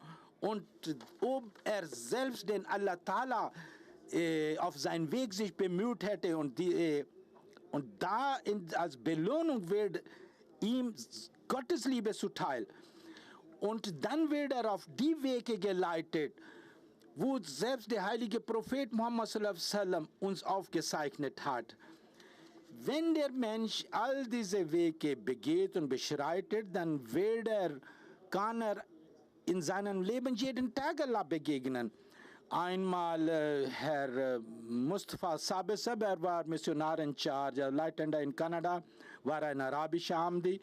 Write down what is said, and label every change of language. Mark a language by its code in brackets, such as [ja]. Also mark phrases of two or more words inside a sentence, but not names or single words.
[de] Und ob er selbst den [ar] الله تعالى [de] auf seinen Weg sich bemüht hätte und als Belohnung wird ihm Gottes Liebe zuteil. Und dann wird er auf die Wege geleitet, wo selbst der heilige Prophet Muhammad [ar] صلى الله عليه وسلم [de] uns aufgezeichnet hat. Wenn der Mensch all diese Wege begeht und beschreitet, dann kann er in seinem Leben jeden Tag Allah begegnen. Einmal Herr Mustafa Sabesab, er war Missionar [en] in Charge, [de] Leitender in Kanada, war ein arabischer Ahmadi.